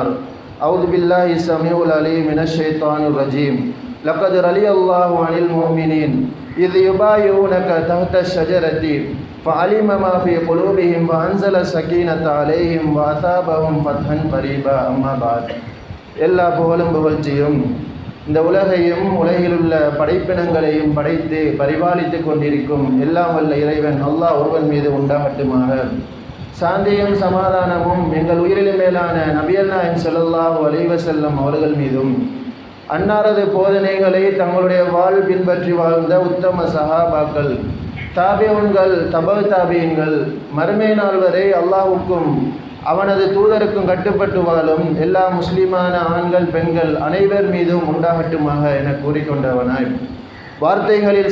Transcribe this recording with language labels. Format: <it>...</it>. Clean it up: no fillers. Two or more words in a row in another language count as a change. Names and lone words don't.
<ar>أعوذ بالله السميع العليم من الشيطان الرجيم. لقد رضي الله عن المؤمنين إذ يبايعونك تحت الشجرة فعلم ما في قلوبهم وأنزل السكينة عليهم وأثابهم فتحا قريبا. أما بعد.</ar> <ta>எல்லா புகழும் புகழ்ச்சியும் இந்த உலகையும் உலகிலுள்ள படைப்பினங்களையும் படைத்து பரிபாலித்து கொண்டிருக்கும் எல்லாம் வல்ல இறைவன் அல்லாஹ் ஒருவன் மீது உண்டாகட்டுமாக. சாந்தியும் சமாதானமும் எங்கள் உயிரிலும் மேலான நபிகள் நாயகம்</ta> <ar>صلى الله عليه وسلم</ar> <ta>அவர்கள் மீதும், அன்னாரது போதனைகளை தங்களுடைய பின்பற்றி வாழ்ந்த உத்தம சஹாபாக்கள், தாபிஊன்கள், தபஅ தாபிஈன்கள், மறுமை நாள் வரை அல்லாஹ்வுக்கும் அவனது தூதருக்கும் கட்டுப்பட்டு வாழும் எல்லா முஸ்லிமான ஆண்கள் பெண்கள் அனைவர் மீதும் உண்டாகட்டுமாக என கூறிக்கொண்டவனாய், வார்த்தைகளில்</ta>